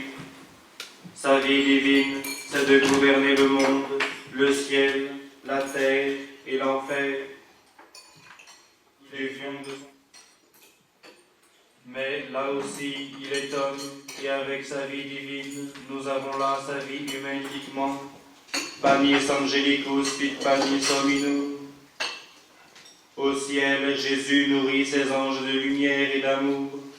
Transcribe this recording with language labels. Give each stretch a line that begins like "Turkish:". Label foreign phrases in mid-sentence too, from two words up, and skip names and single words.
French: Sa vie divine, c'est de gouverner le monde, le ciel, la terre et l'enfer. Il est fond de son... Mais là aussi, il est homme, et avec sa vie divine, nous avons là sa vie humaine uniquement.
Latin: Panis angelicus fit panis hominum.
French: Au ciel, Jésus nourrit ses anges de lumière et d'amour.